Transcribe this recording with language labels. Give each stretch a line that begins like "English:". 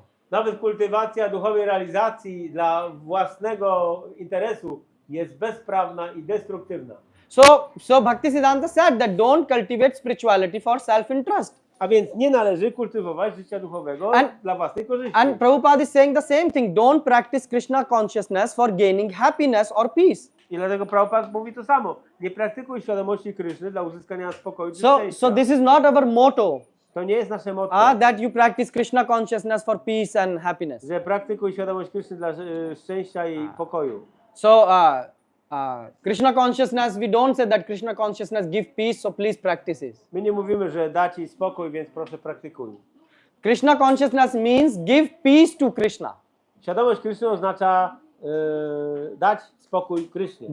Polish: Nawet kultywacja duchowej realizacji dla własnego interesu jest bezprawna i destruktywna.
English: So Bhaktisiddhanta said that don't cultivate spirituality for self-interest.
Polish: A więc nie należy kultywować życia duchowego dla własnej korzyści.
English: And Prabhupada is saying the same thing. Don't practice Krishna consciousness for gaining happiness or peace.
Polish: I dlatego Prabhupada mówi to samo. Nie praktykuj świadomości Kryszny dla uzyskania spokoju czy szczęścia.
English: So this is not our motto.
Polish: To nie jest nasze motto.
English: That you practice Krishna consciousness for peace and happiness.
Polish: Że praktykuj świadomość Kryszny dla szczęścia i pokoju.
English: So Krishna consciousness, we don't say that Krishna consciousness give peace, so please practice it.
Polish: My nie mówimy, że da ci spokój, więc proszę praktykuj.
English: Krishna consciousness means give peace to Krishna.
Polish: Świadomość Kryszny oznacza dać spokój Krysznie.